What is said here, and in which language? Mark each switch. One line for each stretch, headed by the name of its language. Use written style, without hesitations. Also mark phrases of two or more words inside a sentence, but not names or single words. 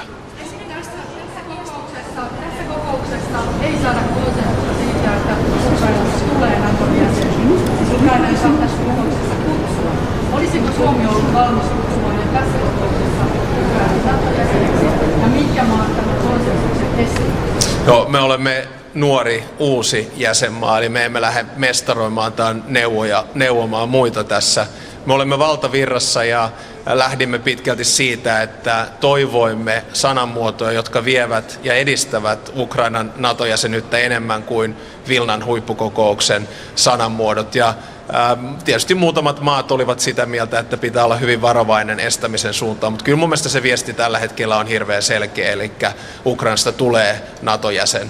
Finnish: Tässä kokouksessa ei saada konsensusta siitä, että Ukrainasta tulee Naton jäsen. Ukraina ei saa tässä kokouksessa kutsua. Olisiko Suomi ollut valmis kutsumaan tässä kokouksessa Ukrainan Naton jäseneksi ja mitkä maat tämän konsensuksen estivät? No, me olemme nuori, uusi jäsenmaa, eli me emme lähde mestaroimaan tai neuvomaan muita tässä. Me olemme valtavirrassa ja lähdimme pitkälti siitä, että toivoimme sanamuotoja, jotka vievät ja edistävät Ukrainan NATO-jäsenyyttä enemmän kuin Vilnan huippukokouksen sanamuodot. Ja tietysti muutamat maat olivat sitä mieltä, että pitää olla hyvin varovainen estämisen suuntaan, mutta kyllä mun mielestä se viesti tällä hetkellä on hirveän selkeä, eli Ukrainasta tulee NATO-jäsen.